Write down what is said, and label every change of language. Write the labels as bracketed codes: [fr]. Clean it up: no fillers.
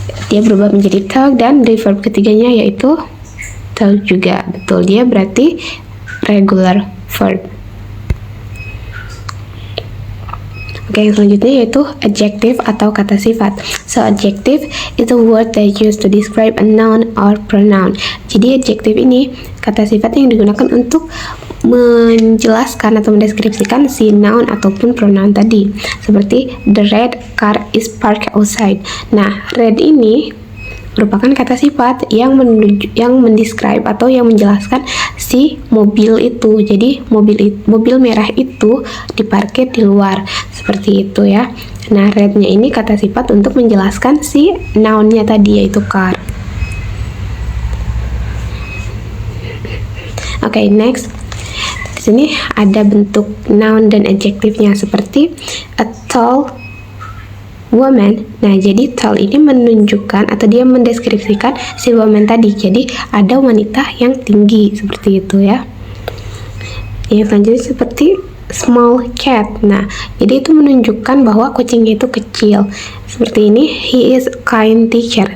[id] Dia berubah menjadi talk dan dari verb ketiganya yaitu talk juga. Betul, dia berarti regular verb. Oke, yang selanjutnya yaitu adjective atau kata sifat. [en] So, adjective is a word that used to describe a noun or pronoun. [id] Jadi, adjective ini kata sifat yang digunakan untuk menjelaskan atau mendeskripsikan si noun ataupun pronoun tadi. Seperti [en] the red car is parked outside. [id] Nah, red ini merupakan kata sifat yang mendescribe atau yang menjelaskan si mobil itu. Jadi mobil merah itu diparkir di luar. Seperti itu ya. Nah, rednya ini kata sifat untuk menjelaskan si nounnya tadi yaitu car. Oke, next. Di sini ada bentuk noun dan adjektifnya seperti a tall woman. Nah, jadi tall ini menunjukkan atau dia mendeskripsikan si woman tadi. Jadi ada wanita yang tinggi seperti itu ya. Yang selanjutnya seperti small cat. Nah, jadi itu menunjukkan bahwa kucingnya itu kecil. Seperti ini, [en] he is kind teacher.